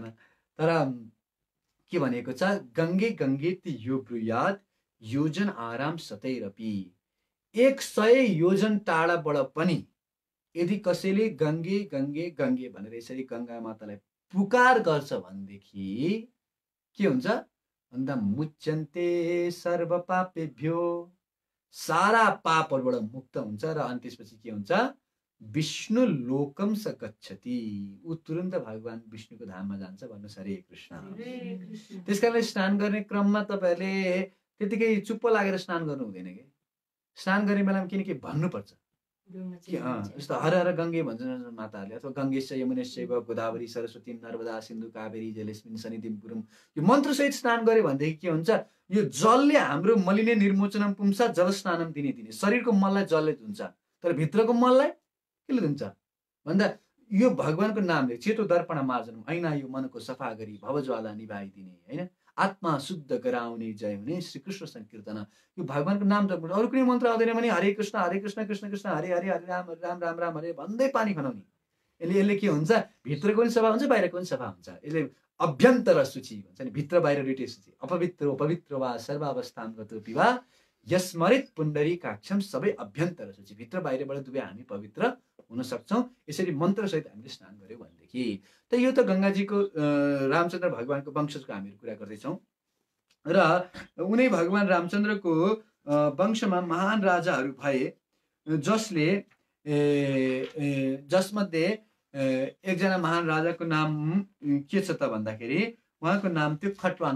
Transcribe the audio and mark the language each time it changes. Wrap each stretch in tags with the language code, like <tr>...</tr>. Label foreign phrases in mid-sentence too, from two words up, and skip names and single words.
<ne>तर के भनेको छ,</ne> <sa>गङ्गे गङ्गे यो ब्रूयात् योजन आराम सतैरपि,</sa> <ne>100 योजन टाढाबाट पनि यदि कसैले गङ्गे गङ्गे गङ्गे भनेर यसरी गङ्गा मातालाई पुकार गर्छ भनेदेखि के हुन्छ भन्दा</ne> <sa>मुच्यन्ते सर्व पापेभ्यो,</sa> <ne>सारा पापहरूबाट मुक्त हुन्छ। र अनि त्यसपछि के हुन्छ,</ne> <sa>विष्णु लोकम स गच्छति,</sa> <ne>ऊ तुरन्त भगवान विष्णुको धाममा जान्छ भन्नुहोस्। हरे कृष्ण। त्यसकारणले स्नान गर्ने क्रममा तपाईहरुले त्यतिकै चुप्प लागेर स्नान गर्नु हुँदैन के। स्नान गर्ने बेलामा किनकि भन्नुपर्छ जस्तो हर हर गङ्गे भन्छन् माताहरूले, अथवा</ne> <sa>गङ्गेश यमुनेश्चैव गोदावरी सरस्वती नर्मदा सिन्धु कावेरी जलेस्मिन् सन्निधिं कुरुम,</sa> <ne>यो मन्त्रसहित स्नान गर्यो भनेदेखि के हुन्छ, यो जलले हाम्रो</ne> <sa>मलिने निर्मोचनम पुंसा जल स्नानम दिने दिने,</sa> <ne>शरीरको मललाई जलले धुन्छ, तर भित्रको मललाई केले धुन्छ भन्दा यो भगवानको नामले</ne> <sa>चेतो दर्पण मार्जनम,</sa> <ne>ऐना यो मनको सफा गरी भवज्वाला निभाइदिने, होइन, आत्मा शुद्ध गराउने जय हुने श्रीकृष्ण संकीर्तन। यो भगवानको नाम जप, अरू कुनै मन्त्र आउँदैन भने</ne> <sa>हरे कृष्ण कृष्ण कृष्ण हरे हरे, हरे राम राम राम राम हरे</sa> <ne>भन्दै पानी खनाउने। यसले के हुन्छ, भित्रको पनि सफा हुन्छ बाहिरको पनि सफा हुन्छ। यसले</ne> <sa>अभ्यन्तर शुचि</sa> <ne>भन्छ नि, भित्र बाहिर दुइटै शुचि।</ne> <sa>अपवित्र पवित्र वा सर्वावस्थान गतो पिवा यस्मरित पुण्डरीकाक्षम,</sa> <ne>सबै</ne> <sa>अभ्यन्तर शुचि,</sa> <ne>भित्र बाहिरबाट दुवै हामी पवित्र हुन सक्छौँ यसरी मन्त्रसहित हामीले स्नान गर्यौँ भनेदेखि। त यो त गङ्गाजीको रामचन्द्र भगवानको वंशजको हामीहरू कुरा गर्दैछौँ र उनै भगवान रामचन्द्रको वंशमा महान राजाहरू भए, जसले जसमध्ये एकजना महान राजाको नाम के छ त भन्दाखेरि उहाँको नाम थियो खट्वाङ्ग।</ne>